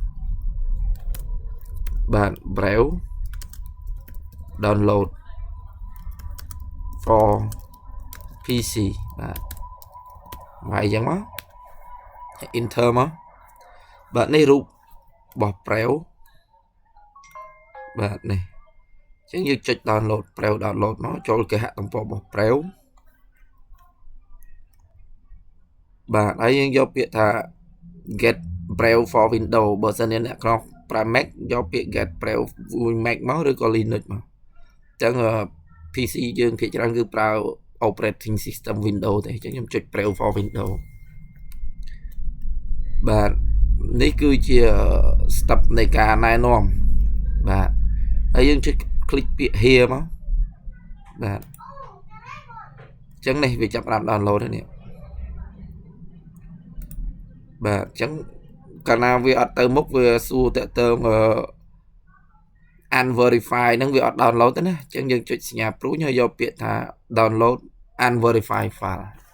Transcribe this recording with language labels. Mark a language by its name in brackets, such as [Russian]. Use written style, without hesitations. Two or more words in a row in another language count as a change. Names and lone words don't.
[Khmer] បាទ [English] Brave download for PC [Khmer] បាទហើយអញ្ចឹងមក enter មកបាទនេះរូបរបស់ Brave បាទនេះអញ្ចឹងយើងចុច download Brave download មកចូលគេហទំព័ររបស់ Brave បាទហើយយើងយកពាក្យថា [English] get Brave for Windows [Khmer] បើសិនជាអ្នកក្នុងប្រើ Mac យកពាក្យ [English] get Brave Mac [Khmer] មកឬក៏ Linux មកអញ្ចឹង PC យើងភាគច្រើនគឺប្រើ [English] operating system Windows [Khmer] ទេអញ្ចឹងខ្ញុំចុច [English] Brave for Windows [Khmer] បាទនេះគឺជា step នៃការណែនាំបាទហើយយើងចុច click ពាក្យ here មកបាទអញ្ចឹងនេះវាចាប់ផ្ដើម download ហើយនេះបាទអញ្ចឹងកាលណាវាអត់ទៅមុខវាសួរតាក់ទងunverify ហ្នឹងវាអត់ download ទេណាអញ្ចឹងយើងចុចសញ្ញាព្រួយហើយយកពាក្យថា [English] download unverify file